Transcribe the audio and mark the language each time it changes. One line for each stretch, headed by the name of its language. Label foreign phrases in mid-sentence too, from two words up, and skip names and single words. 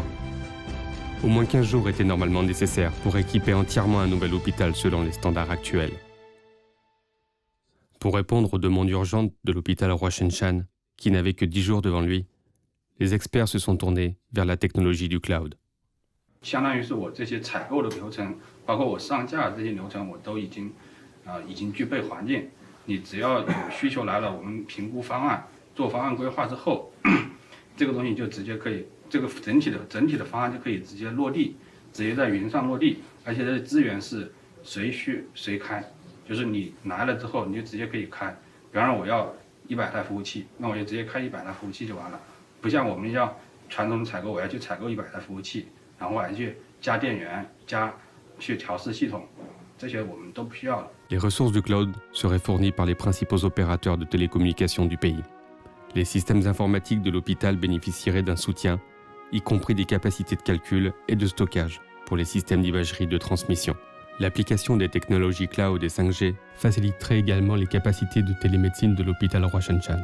French: Au moins 15 jours étaient normalement nécessaires pour équiper entièrement un nouvel hôpital selon les standards actuels. Pour répondre aux demandes urgentes de l'hôpital Roshan-Chan, qui n'avait que 10 jours devant lui, les experts se sont tournés vers la technologie du cloud.
Chinese: 相当于是我这些采购的流程，包括我上架这些流程，我都已经具备环境。你只要有需求来了，我们评估方案，做方案规划之后，这个东西就直接可以，这个整体的方案就可以直接落地，直接在云上落地，而且这些资源是随需随开，就是你来了之后你就直接可以开。比方说我要100台服务器，那我就直接开100台服务器就完了，不像我们要传统采购，我要去采购100台服务器，然后我还去加电源、去调试系统，这些我们都不需要了。
French: Les ressources du cloud seraient fournies par les principaux opérateurs de télécommunications du pays. Les systèmes informatiques de l'hôpital bénéficieraient d'un soutien, y compris des capacités de calcul et de stockage pour les systèmes d'imagerie de transmission. L'application des technologies cloud et 5G faciliterait également les capacités de télémédecine de l'hôpital Roshan-Chan.